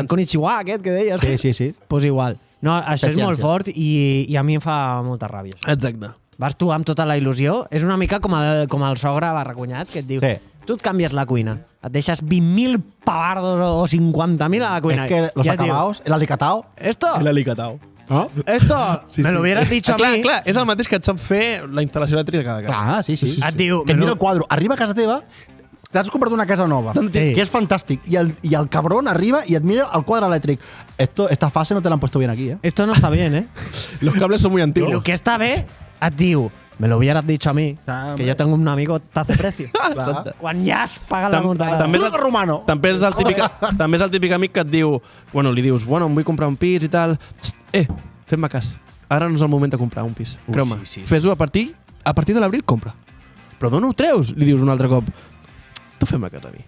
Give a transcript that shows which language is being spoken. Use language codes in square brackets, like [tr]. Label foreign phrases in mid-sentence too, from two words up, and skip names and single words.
[ca] El konnichiwa aquest que deies. Sí. [es] Pues igual. [ca] No, això és molt Setciències. fort i a mi em fa molta ràbia. Exacte. Vas tu amb tota la il·lusió. És una mica com el sogre barracunyat que et diu tu et canvies la cuina. Et deixes 20.000 pavardos o 50.000 a la cuina. [es] Es que los acabados, el alicatao... Esto [ca] L'alicatao. [es] me lo hubieras dicho a mí. [ca] Clar, és el mateix que et sap fer la instal·lació elèctrica cada casa. Clar, sí. Et diu... Que et mira el quadro. Arriba a casa teva, t'has comprat una casa nova, Sí. que és fantàstic, i el cabrón arriba i et mira el quadre elèctric. [es] Esta fase no te l'han puesto bien aquí, eh? Esto no está bien, ¿eh? Los cables son muy Y antiguos. lo que está [ca] bé, et diu, [es] me lo hubieras dicho a mí, que yo tengo un amigo tazo precio. [ca] Clar. Quan ja has pagat la multa. També és [es] Truco romano. [ca] També és el típic amic que et diu, li dius, em vull comprar un pis i tal. Fem-me cas. Ara no és el moment de comprar un pis. Creu-me. sí. Fes-ho a partir de l'abril, compra. Però d'on ho treus? Li dius un altre cop. Tu fem-me cas a mi.